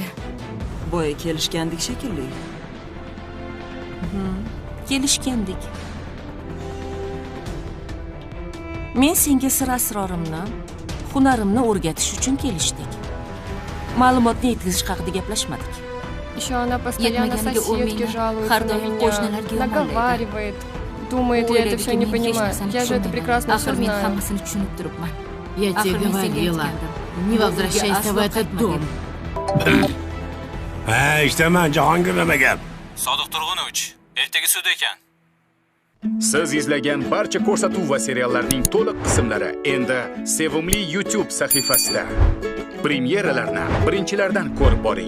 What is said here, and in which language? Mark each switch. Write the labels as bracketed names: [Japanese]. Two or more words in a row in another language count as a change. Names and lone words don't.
[Uzbek] Boya kelishgandik shekilli. Kelishgandik. Men senga sir asrorimni, hunarimni o'rgatish uchun kelishdik. Ma'lumotni yetkazish haqida gaplashmadik. [Russian] Еще она постоянно соседке жалуется [Uzbek] har [Russian] на [Uzbek] doim [Russian] меня, [Uzbek] qo'shnilarga [Russian] наговаривает. Думает, я это все не понимаю. Я же это прекрасно все [Uzbek] Axir men [Russian] знаю. [Uzbek] hammasini tushunib turibman. [Russian] Я тебе говорила, не возвращайся в этот дом. [Uzbek] Ha, işte men Jahongir nima gap? Sodiq Turg'unovich, ertaga sud ekan. Siz izlagan barcha ko'rsatuv va seriallarning to'liq qismlari endi Sevimli YouTube sahifasida. Premyeralarni birinchilardan ko'rib boring.